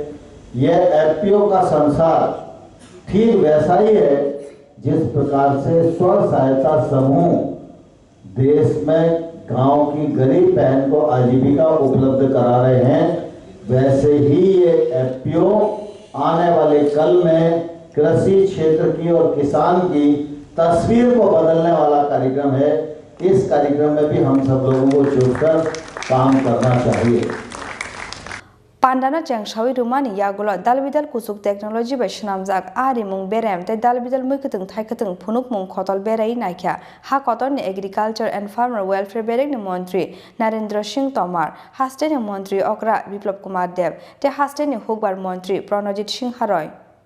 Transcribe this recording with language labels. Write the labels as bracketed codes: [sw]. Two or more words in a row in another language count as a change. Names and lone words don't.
[hi] यह FPO का संसार ठीक वैसा ही है जिस प्रकार से स्व सहायता समूह देश में गांव की गरीब बहन को आजीविका उपलब्ध करा रहे हैं, वैसे ही ये FPO आने वाले कल में कृषि क्षेत्र की और किसान की तस्वीर को बदलने वाला कार्यक्रम है। इस कार्यक्रम में भी हम सब लोगों को जुड़कर काम करना चाहिए। [trp] Pandana Changshawi Rumani Yagulo Dalbidal Kusuk Technology by Shnamzak Ari Mung Berem, the Dalbidal Mukutung Taikatung Punuk Mung Kotol Berai Nakia, Hakoton [en] Agriculture and Farmer Welfare [trp] Berek Montri, Narendra Singh Tomar, Hasteni Montri Okra, Biplop Kumar Dev, the Hasteni Hugbar Montri, Pranajit Singh Haroy.